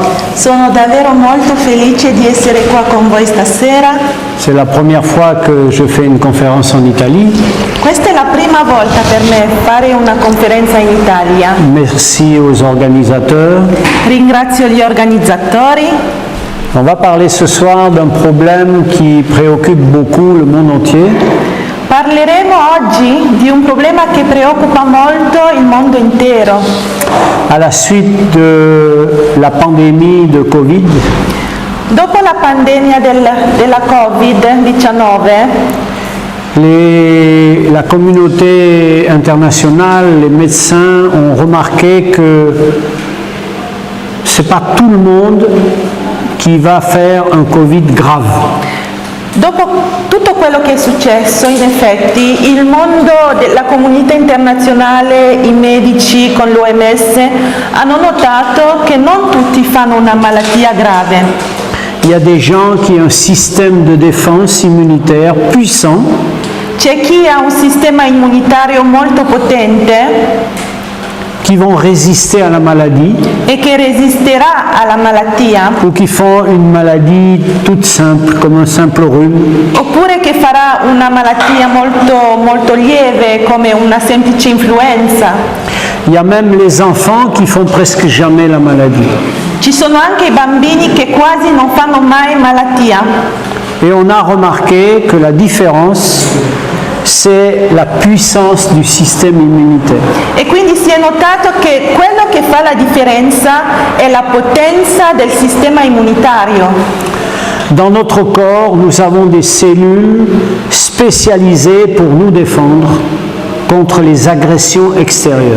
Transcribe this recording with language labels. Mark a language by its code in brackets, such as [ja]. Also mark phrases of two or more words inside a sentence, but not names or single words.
[it] Sono davvero molto felice di essere qua con voi stasera. [fr] C'est la première fois que je fais une conférence en Italie. [it] Questa è la prima volta per me fare una conferenza in Italia. [fr] Merci aux organisateurs. [it] Ringrazio gli organizzatori. [fr] On va parler ce soir d'un problème qui préoccupe beaucoup le monde entier. [it] Parleremo oggi di un problema che preoccupa molto il mondo intero. [fr] À la suite de la pandémie de Covid, [it] Dopo la pandemia della Covid-19, [fr] la communauté internationale, les médecins ont remarqué que ce n'est pas tout le monde qui va faire un Covid grave. [it] dopo tutto quello che è successo, in effetti, il mondo della comunità internazionale, i medici con l'OMS, hanno notato che non tutti fanno una malattia grave. [fr] Il y a des gens qui ont un système de défense immunitaire puissant. [it] C'è chi ha un sistema immunitario molto potente [fr] qui vont résister à la maladie [it] e che resisterà alla malattia, [fr] ou qui font une maladie toute simple, comme un simple rhume. [it] oppure che farà una malattia molto lieve come una semplice influenza. [fr] Il y a même les enfants qui font presque jamais la maladie. [it] Ci sono anche i bambini che quasi non fanno mai malattia. [fr] Et on a remarqué que la différence, c'est la puissance du système immunitaire. [it] E quindi si è notato che quello che fa la differenza è la potenza del sistema immunitario. [fr] Dans notre corps, nous avons des cellules spécialisées pour nous défendre contre les agressions extérieures.